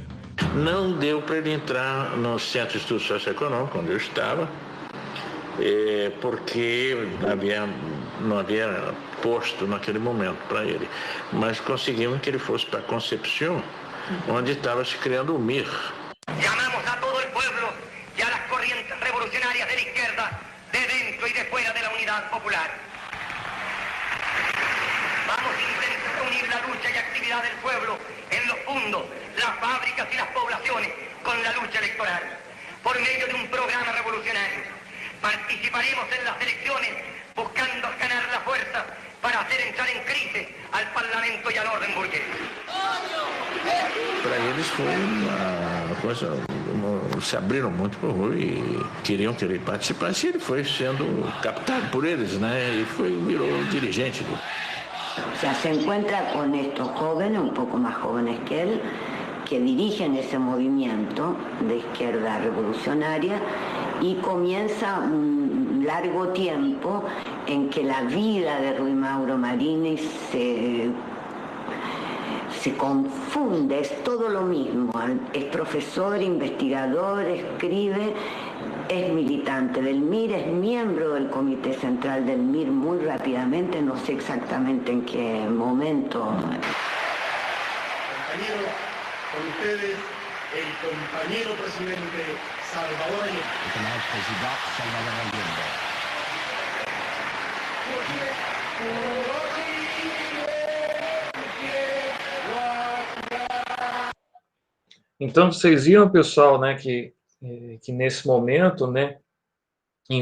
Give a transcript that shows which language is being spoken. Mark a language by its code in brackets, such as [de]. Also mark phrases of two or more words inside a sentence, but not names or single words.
[pt] Não deu para ele entrar no Centro de Estudos Socioeconômicos, onde eu estava, porque não havia posto naquele momento para ele. Mas conseguimos que ele fosse para Concepción, onde estava se criando o MIR. [es] Llamamos a todo el pueblo y a las corrientes revolucionarias de la izquierda, de dentro y de fuera de la Unidad Popular. Vamos a intentar unir la lucha y actividad del pueblo en los fundos, las fábricas y las poblaciones con la lucha electoral. Por medio de un programa revolucionario, participaremos en las elecciones buscando ganar la fuerza para hacer entrar en crisis al Parlamento y al orden burgués. [pt] Para eles foi uma coisa, se abriram muito para o Rui e queriam que ele participasse, e ele foi sendo captado por eles, né? E virou dirigente. [es] O sea, se encuentra con estos jóvenes, un poco más jóvenes que él, que dirigen ese movimiento de izquierda revolucionaria, y comienza un largo tiempo en que la vida de Rui Mauro Marini se confunde, es todo lo mismo. Es profesor, investigador, escribe, es militante del MIR, es miembro del Comité Central del MIR muy rápidamente, no sé exactamente en qué momento. Compañeros, con ustedes, el compañero presidente Salvador Allende. [pt] Então, vocês viram, pessoal, né, que nesse momento, né, em